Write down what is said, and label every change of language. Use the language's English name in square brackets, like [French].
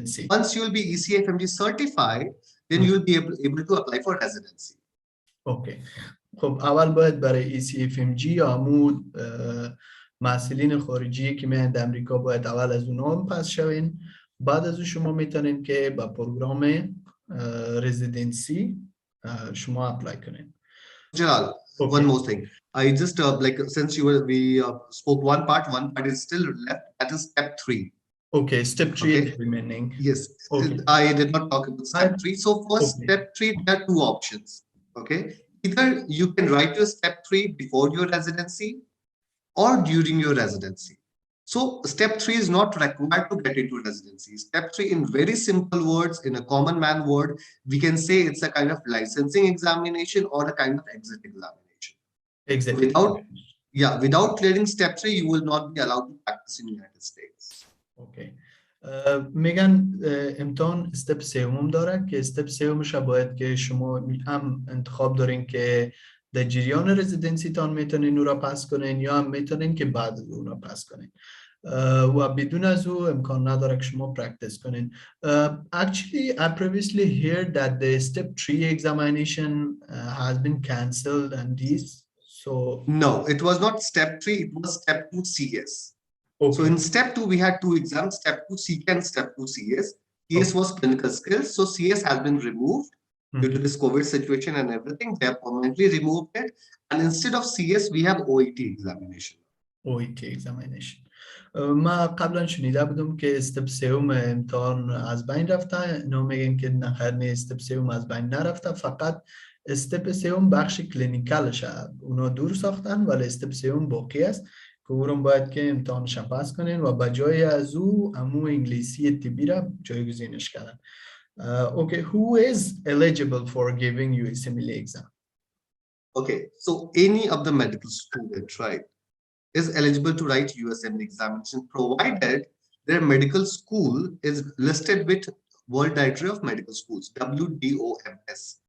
[English] Once you will be ECFMG certified, then you will be able to apply for residency. Okay. [Persian] خب اول باید برای ECFMG یا همون محصلین خارجی که میاند امریکا باید اول از اونها پس شوین. بعد از اون شما میتونین که با پروگرام رزیدنسی شما اپلای کنین. [English] Jalal, Okay. one more thing. I just like since we spoke one part is still left. That is step 3. Okay, step 3 Okay. is remaining. Yes, Okay. I did not talk about step 3. So for Okay. step 3, there are two options. Okay, either you can write your step 3 before your residency or during your residency. So step 3 is not required to get into residency. Step 3, in very simple words, in a common man word, we can say it's a kind of licensing examination or a kind of exit examination. Exactly. Without clearing step 3, you will not be allowed to practice in the United States. Okay. [Persian] میگن امتحان استپ سوم داره که استپ سومش باید که شما هم انتخاب دارین که در جریان رزیدنسی تان میتونین اون را پس کنین یا هم میتونین که بعد از اون را پس کنین و بدون از او امکان نداره که شما پرکتیس کنین. [English] Actually, I previously heard that the step 3 examination has been cancelled and this. So no, it was not step 3, it was step 2 CS. Okay. So in step 2, we had two exams, step 2 CK and step 2 CS. CS was clinical skills. So CS has been removed due to this COVID situation and everything. They have permanently removed it. And instead of CS, we have OET examination. OET examination. [Persian] ما قبلا شنیده بودم که استپ سوم امتحان از بین رفته. اینا میگن که نخیر نه، استپ سوم از بین نرفته، فقط استپ سوم بخش کلینیکالش اونا دور ساختن ولی استپ سوم باقی است که اون باید که امتحانش پس کنین و بجای از او همون انگلیسی طبی را جایگزینش کردن. [English] Okay, who is eligible for giving USMLE exam? Okay, so any of the medical students, right, is eligible to write USMLE examination provided their medical school is listed with World Directory of Medical Schools, WDOMS.